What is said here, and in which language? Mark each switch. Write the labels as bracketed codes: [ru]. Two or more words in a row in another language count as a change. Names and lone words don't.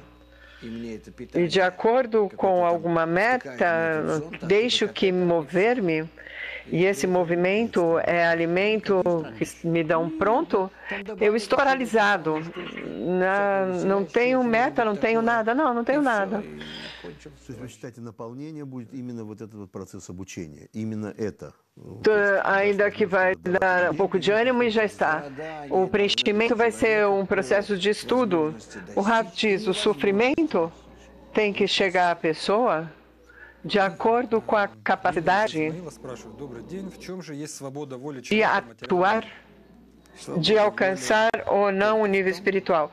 [pt] E de acordo com alguma meta, deixo que mover-me, e esse movimento é alimento que me dão pronto, eu estou paralisado. Não tenho meta, não tenho nada. Não tenho nada. [ru] То есть вы считаете, наполнение будет именно вот этот вот процесс обучения, именно это? [pt] Ainda que vai dar um pouco de ânimo e já está. O preenchimento vai ser um processo de estudo. O Rav diz, o sofrimento tem que chegar à pessoa de acordo com a capacidade de atuar, de alcançar ou não o nível espiritual.